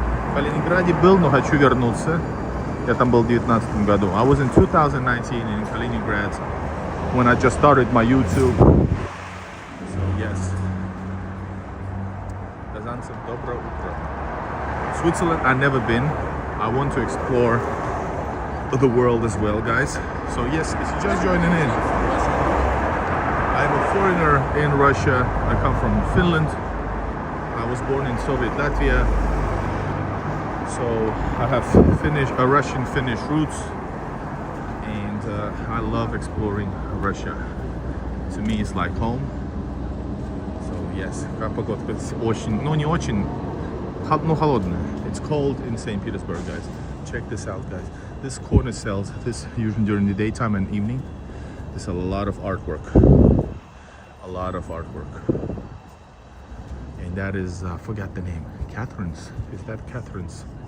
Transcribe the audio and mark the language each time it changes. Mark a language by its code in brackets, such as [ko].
[ru] В Калининграде был, но хочу вернуться. Я там был в 2019 году. [en] I was in 2019 in Kaliningrad when I just started my YouTube. So yes. [ru] Казанцев, доброе утро. [en] Switzerland, I've never been. I want to explore the world as well, guys. So yes, if you're just joining in, I'm a foreigner in Russia. I come from Finland. I was born in Soviet Latvia. So I have Russian-Finnish roots. And I love exploring Russia. To me, it's like home. So yes, [ru] как погодка, очень, но не очень, но холодная. [en] It's cold in St. Petersburg, guys. Check this out, guys. This corner sells this usually during the daytime and evening. There's a lot of artwork. A lot of artwork. And that is, I forgot the name. Catherine's. Is that Catherine's?